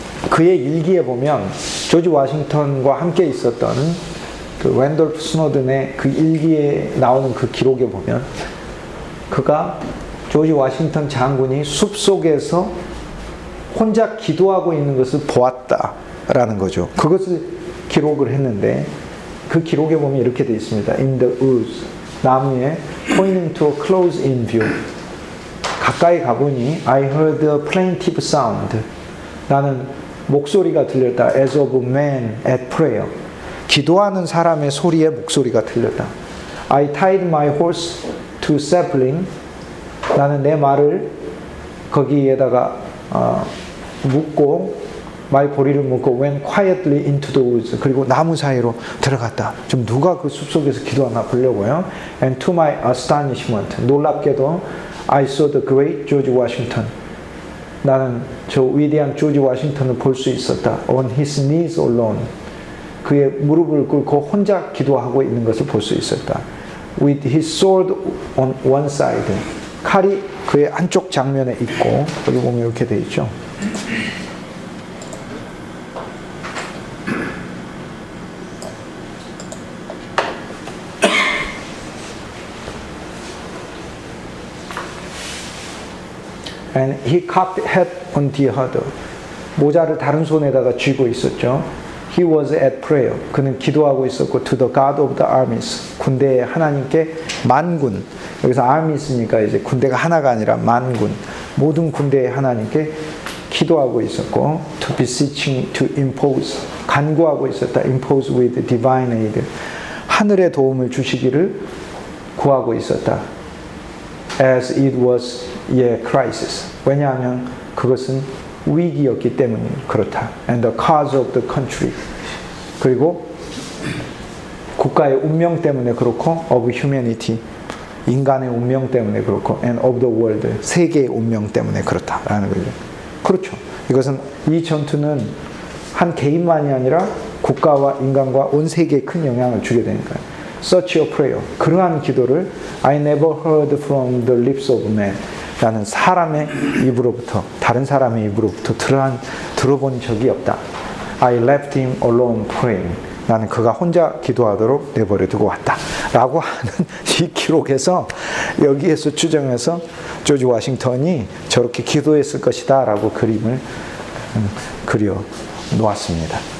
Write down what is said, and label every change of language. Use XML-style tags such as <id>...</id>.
<ko>그의 일기에 보면 조지 워싱턴과 함께 있었던 그 랜돌프 스노든의 그 일기에 나오는 그 기록에 보면, 그가 조지 워싱턴 장군이 숲속에서 혼자 기도하고 있는 것을 보았다라는 거죠. 그것을 기록을 했는데, 그 기록에 보면 이렇게 되어 있습니다.</ko> <en>In the woods,</en> <ko>나무에</ko> <en>pointing to a close-in view.</en> <ko>가까이 가보니</ko> <en>I heard a plaintive sound.</en> <ko>나는 목소리가 들렸다.</ko> <en>As of a man at prayer.</en> <ko>기도하는 사람의 소리에 목소리가 들렸다.</ko> <en>I tied my horse to sapling.</en> <ko>나는 내 말을 거기에다가 묶고, 말 고리를 묶고</ko> <en>went quietly into the woods.</en> <ko>그리고 나무 사이로 들어갔다. 좀 누가 그 숲속에서 기도하나 보려고요.</ko> <en>And to my astonishment,</en> <ko>놀랍게도</ko> <en>I saw the great George Washington.</en> <ko>나는 저 위대한 조지 워싱턴을 볼 수 있었다.</ko> <en>On his knees alone.</en> <ko>그의 무릎을 꿇고 혼자 기도하고 있는 것을 볼 수 있었다.</ko> <en>With his sword on one side.</en> <ko>칼이 그의 한쪽 장면에 있고, 여기 보면 이렇게 되어 있죠.</ko> <en>And he cocked hat on the other.</en> <ko>모자를 다른 손에다가 쥐고 있었죠.</ko> <en>He was at prayer.</en> <ko>그는 기도하고 있었고,</ko> <en>to the God of the armies.</en> <ko>군대의 하나님께 만군. 여기서 armies니까 이제 군대가 하나가 아니라 만군. 모든 군대의 하나님께 기도하고 있었고,</ko> <en>to beseeching, to impose.</en> <ko>간구하고 있었다.</ko> <en>impose with divine aid.</en> <ko>하늘의 도움을 주시기를 구하고 있었다.</ko> <en>As it was a crisis.</en> <ko>왜냐하면 그것은 위기였기 때문에 그렇다.</ko> <en>And the cause of the country.</en> <ko>그리고 국가의 운명 때문에 그렇고,</ko> <en>of humanity.</en> <ko>인간의 운명 때문에 그렇고,</ko> <en>and of the world.</en> <ko>세계의 운명 때문에 그렇다라는 거죠. 그렇죠. 이것은, 이 전투는 한 개인만이 아니라 국가와 인간과 온 세계에 큰 영향을 주게 되니까요.</ko> <en>Such a prayer.</en> <ko>그러한 기도를</ko> <en>I never heard from the lips of man.</en> <ko>나는 사람의 입으로부터, 다른 사람의 입으로부터 들어본 적이 없다. I left him alone praying. 나는 그가 혼자 기도하도록 내버려 두고 왔다. 라고 하는 이 기록에서, 여기에서 추정해서 조지 워싱턴이 저렇게 기도했을 것이다 라고 그림을 그려 놓았습니다.</ko>